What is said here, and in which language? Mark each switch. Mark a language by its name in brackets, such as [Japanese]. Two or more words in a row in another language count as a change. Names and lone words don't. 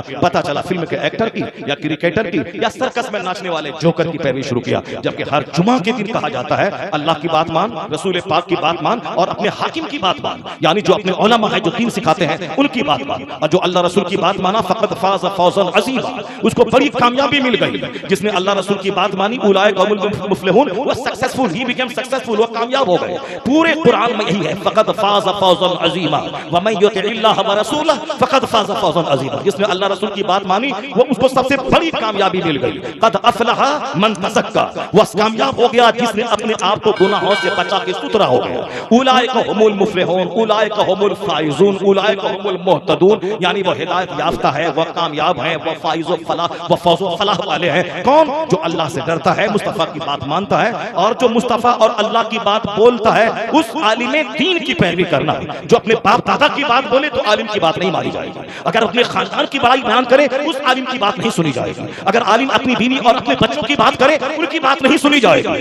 [Hindi] पता चला फिल्म के एक्टर की या क्रिकेटर की या सर्कस में नाचने वाले जोकर की पैरवी शुरू शुरू किया, जबकि हर जुमा के दिन कहा जाता है अल्लाह की बात मान, रसूल पाक की बात मान और अपने हाकिम की बात मान, यानी जो अपने उलमा है जो दीन सिखाते हैं उनकी बात मान। और जो अल्लाह रसूल की बात माना [Arabic] فقد فاز فوزا عظيما, [Hindi] उसको बड़ी कामयाबी मिल गई। जिसने अल्लाह रसूल की बात मानी [Arabic] أولئك هم المفلحون, [Hindi] वो सक्सेसफुल, [English] he became successful, [Hindi] वो कामयाब हो गए। पूरे कुरान में यही है [Arabic] فقد فاز فوزا عظيما و من يطع الله و رسوله فقد فاز فوزا عظيما. [Hindi] जिसने अल्लाह रसूल की बात मानी वो उसको सबसे बड़ी कामयाबी मिल गई। [Arabic] قد أفلح من تزكى, [Hindi] वो कामयाब हो गया जिसने अपने आप को गुनाहों से बचा के सुथरा हो गया। [Arabic] أولئك هم المفلحون، أولئك هم الفائزون، أولئك هم المهتدون, [Hindi] यानी वो हिदायत याफ्ता है, वो कामयाब है, वो फ़ाइज़ व फ़लाह, वो फ़ौज़ व फ़लाह वाले हैं। कौन? जो अल्लाह से डरता है, मुस्तफ़ा की बात मानता है, और जो मुस्तफ़ा और अल्लाह की बात बोलता है उस आलिम दीन की पैरवी करना। जो अपने बाप दादा की बात बोले तो आलिम की बात नहीं मानी जाएगी। अगर अपने खानदान की बड़ाई बयान करे उस आलिम की बात नहीं सुनी जाएगी। अगर आलिम अपनी बीवी और अपने बच्चों की बात करे उनकी बात नहीं सुनी जाएगी।